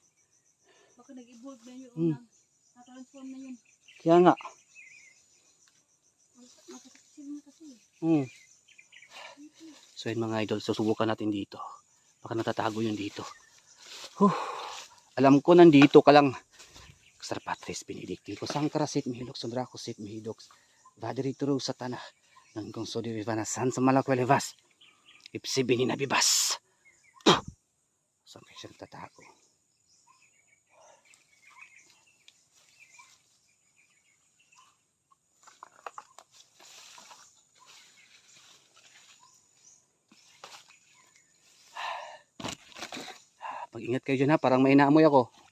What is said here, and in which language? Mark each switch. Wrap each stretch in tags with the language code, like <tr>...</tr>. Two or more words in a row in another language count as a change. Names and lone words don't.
<tl>Baka nag-evolve na yun. Na-transform na yun. Kaya nga. Nakasaksin na kasi. So yun mga idol, susubukan natin dito. Baka natatago yun dito. Alam ko nandito ka lang.</tl> <la>Sir Patris Benedicti ko sang karasit mihiloks sobrakosit mihidoks. Vadiri turo sa tanah. Nangkong sodi vivana san sa malakwelevas. Ipsi bininabibas.</la> <tl>Saan kayo siyang tatago? Pag-ingat kayo dyan ha, parang may naamoy ako.</tl>